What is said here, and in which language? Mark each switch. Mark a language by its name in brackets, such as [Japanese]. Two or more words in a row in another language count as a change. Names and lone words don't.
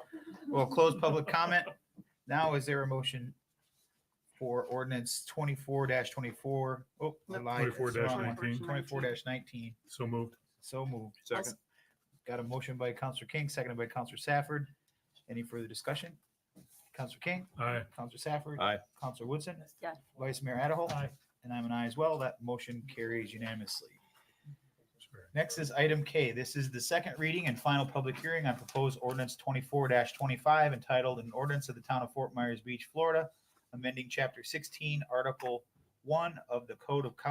[English] We'll close public comment. Now, is there a motion for ordinance 24-24? Oh, I lied. That's the wrong one. 24-19. 24-19. So moved. So moved. Second. Got a motion by Counselor King, seconded by Counselor Safford. Any further discussion? Counselor King? Aye. Counselor Safford? Aye. Counselor Woodson? Yeah. Vice Mayor Adderholt? Aye. And I'm an aye as well. That motion carries unanimously. Next is item K. This is the second reading and final public hearing on proposed ordinance 24-25 entitled an ordinance of the town of Fort Myers Beach, Florida, amending chapter 16, article 1 of the Code